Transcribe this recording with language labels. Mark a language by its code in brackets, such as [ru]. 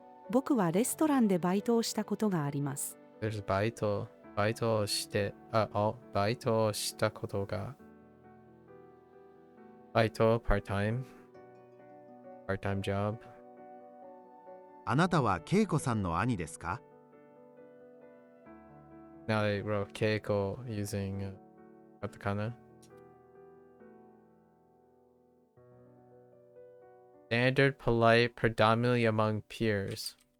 [ja] 僕はレストランでバイトをしたことがあります。 [en] There's [ja] バイトして、バイトしたことが。 [en] バイト、part-time job. [ja] あなたは恵子さんの兄ですか？ [en] Now they wrote Keiko using katakana. Standard, polite, predominantly among peers.